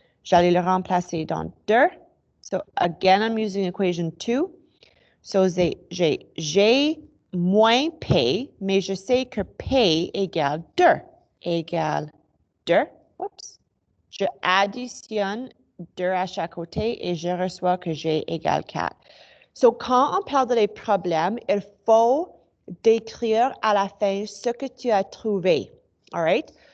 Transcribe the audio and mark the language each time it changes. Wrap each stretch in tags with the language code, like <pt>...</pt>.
<fr>J'allais le remplacer dans 2.</fr> <en>So again, I'm using equation 2.</en> <fr>So j'ai G moins P, mais je sais que P égale 2. Égale 2. Oups. Je additionne 2 à chaque côté et je reçois que G égale 4. So, quand on parle des problèmes, il faut décrire à la fin ce que tu as trouvé.</fr> <en>All right?</en>